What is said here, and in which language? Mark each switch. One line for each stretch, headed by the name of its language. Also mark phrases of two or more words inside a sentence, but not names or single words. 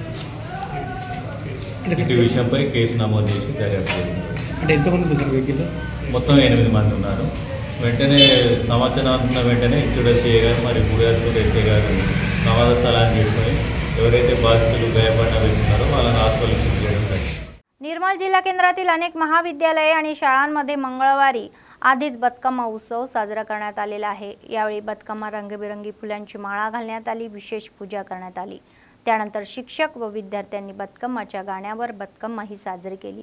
Telugu: ఈ విషయంపై కేసు నమోదు చేసి దర్యాప్తు అంటే ఎంతమంది మొత్తం 8 మంది ఉన్నారు. వెంటనే సమాచారం అనుకున్న వెంటనే ఇచ్చుడసీఏ గారు మరియు గుడియాత్మూర్ ఎస్ఐ గారు ప్రమాద స్థలాన్ని చేసుకొని ఎవరైతే బాధితులు గాయపడిన వ్యక్తులు ఉన్నారో వాళ్ళని
English: hospital shift
Telugu: చేయడం జరిగింది.
Marathi: निर्मल जिल्हा केंद्रातील अनेक महाविद्यालये आणि शाळांमध्ये मंगळवारी आधीच बदकम्मा उत्सव साजरा करण्यात आलेला आहे. यावेळी बदकम्मा रंगीबेरंगी फुलांची माळा घालण्यात आली, विशेष पूजा करण्यात आली. त्यानंतर शिक्षक व विद्यार्थ्यांनी बदकम्माच्या गाण्यावर बदकम्मा ही साजरी केली.